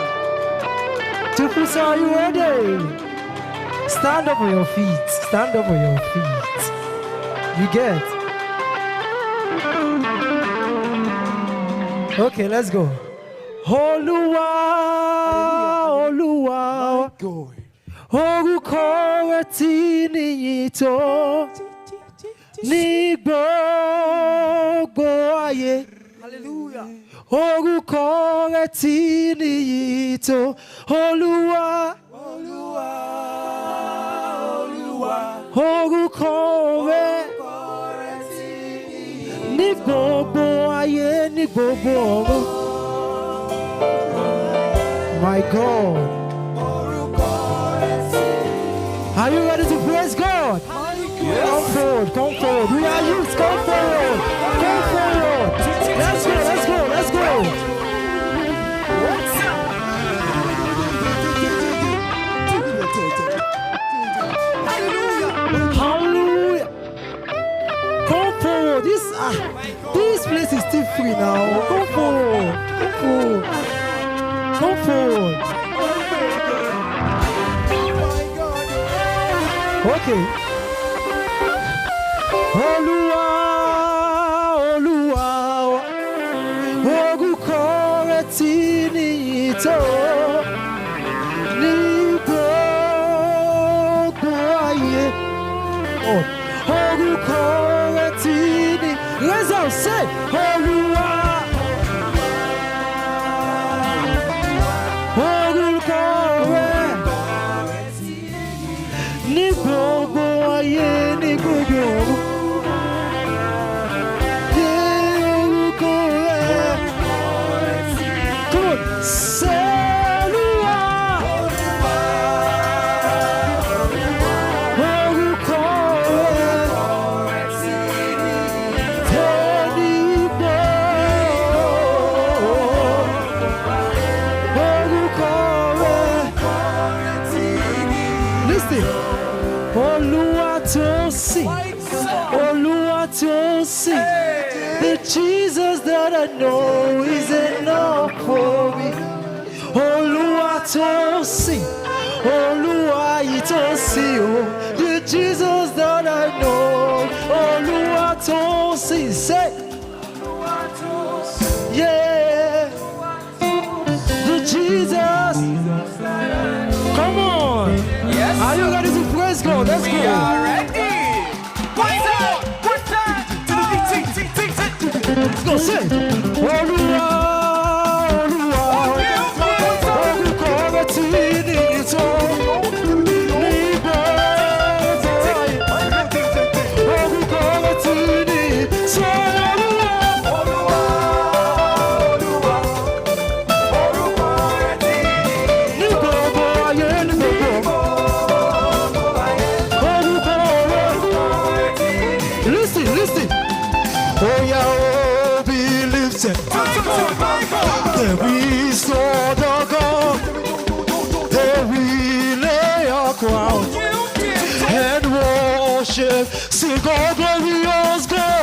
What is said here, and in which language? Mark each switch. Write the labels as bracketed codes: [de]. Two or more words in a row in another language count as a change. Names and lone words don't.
[en] Tupus, are you ready? Stand up on your feet. Stand up on your feet. You get? Okay, let's go. [yo] Oluwa, Oluwa, orúkọ rẹ̀ tí níyì tó ní gbogbo ayé. Hallelujah. Orúkọ rẹ̀ tí níyì tó Olúwa, Olúwa, Olúwa. Orúkọ rẹ̀ ní gbogbo ayé, ní gbogbo ọ̀run. [en] My God. Are you ready to praise God? Come forward, come forward. We are youth, come forward. Come forward. Let's go, let's go, let's go. Hallelujah. Come forward. This place is still free now. Come forward. Come forward. Come forward. Okay. [yo] Olúwa, Olúwa, orúkọ rẹ̀ tí níyì tó ní gbogbo ayé. Orúkọ rẹ̀ tí ní. [en] Raise up, say, [yo] Olúwa. Orúkọ rẹ̀ ní gbogbo ayé, ní gbogbo ọ̀run. Orúkọ rẹ̀. [en] Come on, say Olúwa. [yo] Orúkọ rẹ̀ tó ní gbogbo. Orúkọ rẹ̀. [en] Listen. Oluwatosin, the Jesus that I know is enough for me. Oluwatosin, Oluwatosin, the Jesus that I know. Oluwatosin, say, yeah, the Jesus. Come on, are you ready to praise God? Let's go. We are ready. Let's go, say, [yo] Olúwa, Olúwa, orúkọ rẹ̀ tí níyì tó ní gbogbo ayé. Orúkọ rẹ̀ tí níyì tó Olúwa, Olúwa, Olúwa, orúkọ rẹ̀ tí ní gbogbo ayé, ní gbogbo orúkọ rẹ̀ tí. [en] Listen, listen. Oh yeah. There we saw the God, there we lay our crown and worship, sing, oh glorious God,